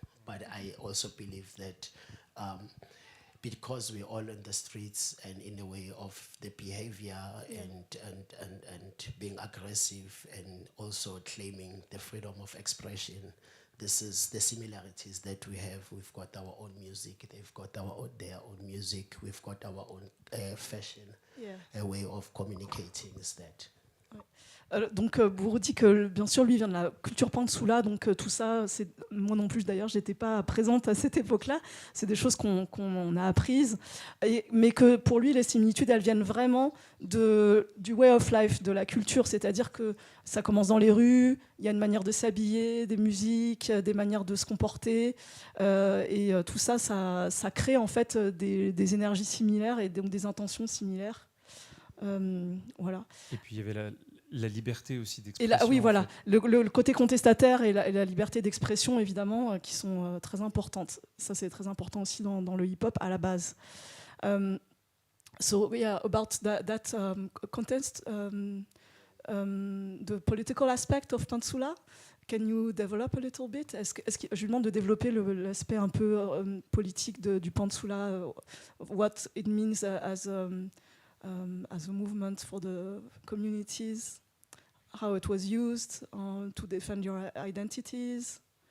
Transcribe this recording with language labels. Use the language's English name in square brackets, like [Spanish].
[English] But I also believe that because we're all in the streets and in the way of the behavior and being aggressive and also claiming the freedom of expression, this is the similarities that we have. We've got our own music, they've got their own music, we've got our own fashion, a way of communicating is that. [French] Donc Buru dit que bien sûr lui vient de la culture pantsula, donc tout ça, moi non plus d'ailleurs, j'étais pas présente à cette époque-là, c'est des choses qu'on a apprises, mais que pour lui les similitudes elles viennent vraiment du [English] way of life, [French] de la culture, c'est-à-dire que ça commence dans les rues, il y a une manière de s'habiller, des musiques, des manières de se comporter, et tout ça, ça crée en fait des énergies similaires et donc des intentions similaires. Voilà. Et puis il y avait la liberté aussi d'expression. Oui, voilà, le côté contestataire et la liberté d'expression, évidemment, qui sont très importantes. Ça, c'est très important aussi dans le hip-hop à la base. [English] So, yeah, about that contest, the political aspect of pantsula, can you develop a little bit? [French] Je lui demande de développer l'aspect un peu politique du pantsula, [English] what it means as a movement for the communities, how it was used to defend your identities.